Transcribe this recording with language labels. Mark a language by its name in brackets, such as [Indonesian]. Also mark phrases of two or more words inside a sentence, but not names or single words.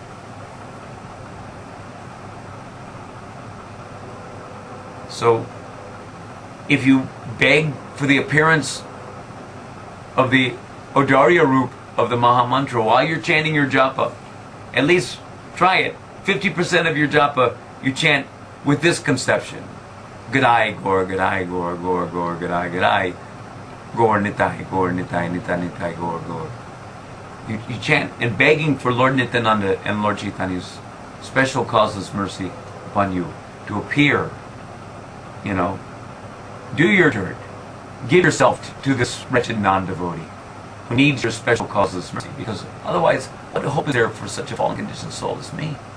[English] So, if you beg for the appearance of the Audarya Roop of the Maha Mantra while you're chanting your japa, at least try it. 50% of your japa you chant with this conception. Gadai, Gaur, Gadai, Gaur, Gaur, Gaur, Gadai, Gadai, Gaur, Nitai, Gaur, Nitai, Nitai, Nitai, Gaur, Gaur. You chant and begging for Lord Nityananda and Lord Chaitanya's special causeless mercy upon you to appear, do your dirt. Give yourself to this wretched non-devotee who needs your special causeless mercy, because otherwise, what hope is there for such a fallen conditioned soul as me?